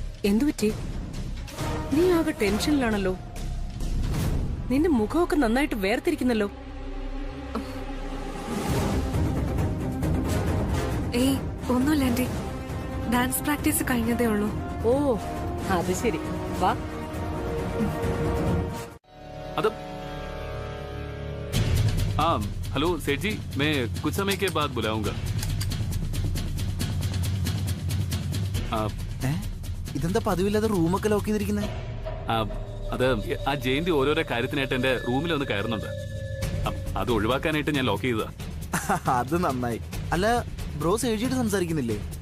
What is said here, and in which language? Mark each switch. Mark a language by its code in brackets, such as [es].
[ml] എന്തുപറ്റി? നീ ആകെ ടെൻഷനിലാണല്ലോ. നിന്റെ മുഖമൊക്കെ നന്നായിട്ട് വേർതിരിക്കുന്നല്ലോ. ഏയ് ഒന്നുമില്ല ആന്റി, ഡാൻസ് പ്രാക്ടീസ് കഴിഞ്ഞതേ ഉള്ളൂ. ഓ അത് ശരി, വാ. [hi] അത് हाँ हेलो सेठ जी, मैं कुछ समय के बाद बुलाऊंगा. [ml] ഇതെന്താ പതിവില്ലാതെ റൂമൊക്കെ ലോക്ക് ചെയ്തിരിക്കുന്നത്? അത് ആ ജയന്തി ഓരോരോ കാര്യത്തിനായിട്ട് എന്റെ റൂമിൽ ഒന്ന് കയറുന്നുണ്ട്. അത് ഒഴിവാക്കാനായിട്ട് ഞാൻ ലോക്ക് ചെയ്തതാ. അത് നന്നായി. അല്ല ബ്രോസ് എഴുതിയിട്ട് സംസാരിക്കുന്നില്ലേ?